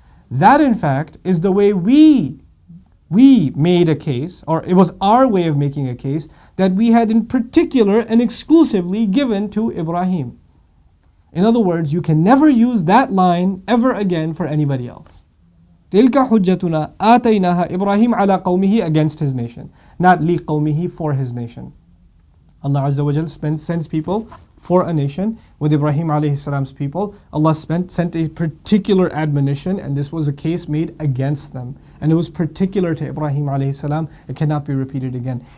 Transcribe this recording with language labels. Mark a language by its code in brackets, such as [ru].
[en] That in fact is the way we made a case, or it was our way of making a case, that we had in particular and exclusively given to Ibrahim. In other words, you can never use that line ever again for anybody else. [ar] تِلْكَ حُجَّتُنَا آتَيْنَاهَا إِبْرَاهِيمَ عَلَى قَوْمِهِ, [en] against his nation. Not لِقَوْمِهِ, for his nation. Allah Azza wa Jal sends people for a nation. With Ibrahim alayhi salam's people, Allah sent a particular admonition, and this was a case made against them. And it was particular to Ibrahim alayhi salam. It cannot be repeated again.